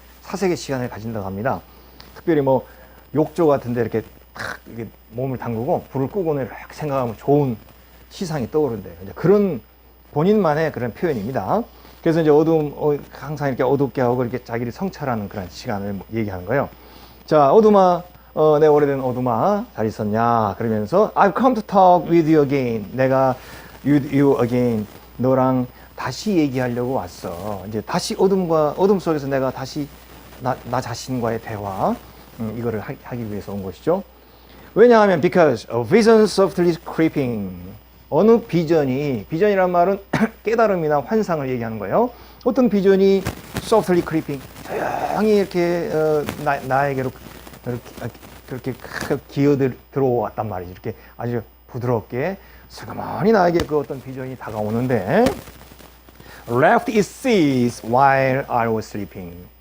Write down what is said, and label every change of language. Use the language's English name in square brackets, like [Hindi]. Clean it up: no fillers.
[Korean] 사색의 시간을 가진다고 합니다. 특별히 뭐 욕조 같은데 이렇게 탁 이렇게 몸을 담그고 불을 끄고는 이렇게 생각하면 좋은 시상이 떠오른대요. 이제 그런 본인만의 그런 표현입니다. 그래서 이제 항상 이렇게 어둡게 하고 이렇게 자기를 성찰하는 그런 시간을 얘기하는 거예요. 자, 어둠아, 내 오래된 어둠아, 잘 있었냐? 그러면서 [English] I've come to talk with you again. [Korean] 내가 [English] with you again. [Korean] 너랑 다시 얘기하려고 왔어. 이제 다시 어둠 속에서 내가 다시 나 자신과의 대화, 이거를 하기 위해서 온 것이죠. [English] 왜냐하면 because a vision softly creeping. [Korean] 어느 비전이란 말은 깨달음이나 환상을 얘기하는 거예요. 어떤 비전이 [English] softly creeping, [Korean] 조용히 이렇게 나에게로 이렇게 그렇게 기어 들어왔단 말이지. 이렇게 아주 부드럽게 슬그머니 나에게 그 어떤 비전이 다가오는데 [English] left its seas while I was sleeping.